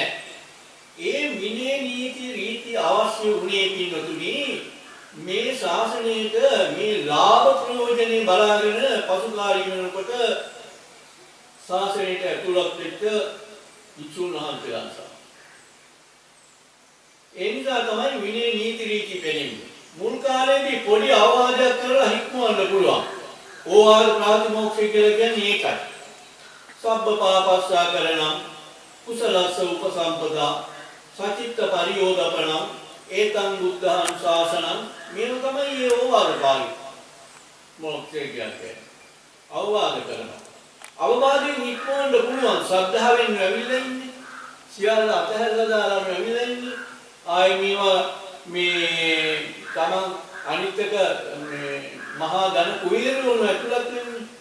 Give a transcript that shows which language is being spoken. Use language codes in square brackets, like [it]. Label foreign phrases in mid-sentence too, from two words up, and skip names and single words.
[si] ඒ විනය නීති රීති අවශ්‍ය වුණේ පින්නතුනි මේ ශාසනයට මේ ලාභ ප්‍රයෝජනේ බලාගෙන පසුකාලීන වෙනකොට ශාසනයට ඇතුළත් වෙච්ච වික්ෂුන් වහන්සේලා. ඒ නිසා තමයි විනය නීති රීති පෙනෙන්නේ. මුල් කාලේදී පොඩි අවවාදයක් කරලා හික්මවන්න පුළුවන්. ඕවාද ප්‍රාතිමෝක්ෂය කියලා කියන්නේ ඒකයි. [pi] සබ්බ පාපස්සා කරණම් කුසලස්ස උපසම්පදා සචිත්ත පරියෝදපණම් ඒතං බුද්ධං ශාසනං මේව [si] තමයි ඒ ඕවාද පාළි. මොක්ෂය කියන්නේ අවවාද කරනවා. අවවාදයෙන් හික්මවන්න පුළුවන්. ශ්‍රද්ධාවෙන් ඇවිල්ලා ඉන්නේ. සියල්ල අතහැරලා දාලා ඇවිල්ලා ඉන්නේ. ආයි මේවා මේ තමන් අනිත් එක මහා ධන කුවේරවල ඇතුළත් වෙන්නේ.